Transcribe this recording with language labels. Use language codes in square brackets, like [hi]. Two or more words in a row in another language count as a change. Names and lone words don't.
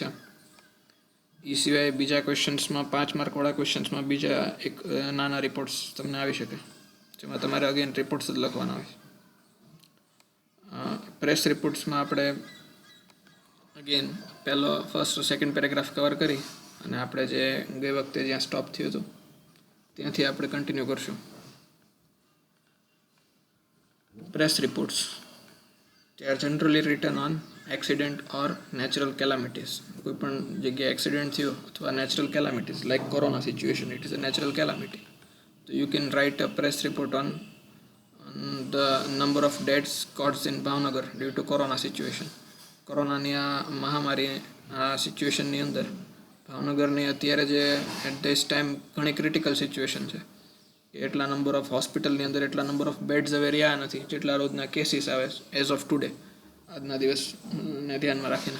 [gu] એ સિવાય બીજા ક્વેશ્ચન્સમાં 5 માર્કવાળા ક્વેશ્ચન્સમાં બીજા એક નાના રિપોર્ટ્સ તમને આવી શકે જેમાં તમારે [en] again reports [gu] જ લખવાના હોય. [en] press reports [gu] આપણે અગેન પહેલો [en] first second paragraph cover [gu] કરી અને આપણે જે ગઈ વખતે જ્યાં સ્ટોપ થયું હતું ત્યાંથી આપણે કન્ટિન્યુ કરશું. [en] Press reports. They are generally written on accident or natural calamities. [gu] કોઈ પણ જગ્યાએ એક્સિડન્ટ થયો અથવા [en] natural calamities like corona situation, it is a natural calamity. So you can write a press report on the number of deaths caused in Bhavnagar due to corona situation. [gu] કોરોનાની આ મહામારી આ સિચ્યુએશનની અંદર ભાવનગરની અત્યારે જે [en] at this time [gu] ઘણી [en] critical situation [gu] છે. એટલા [en] number of hospital [gu] અંદર એટલા [en] number of beds [gu] હવે રહ્યા નથી જેટલા રોજના કેસીસ આવે [en] as of today, [gu] આજના દિવસને ધ્યાનમાં રાખીને.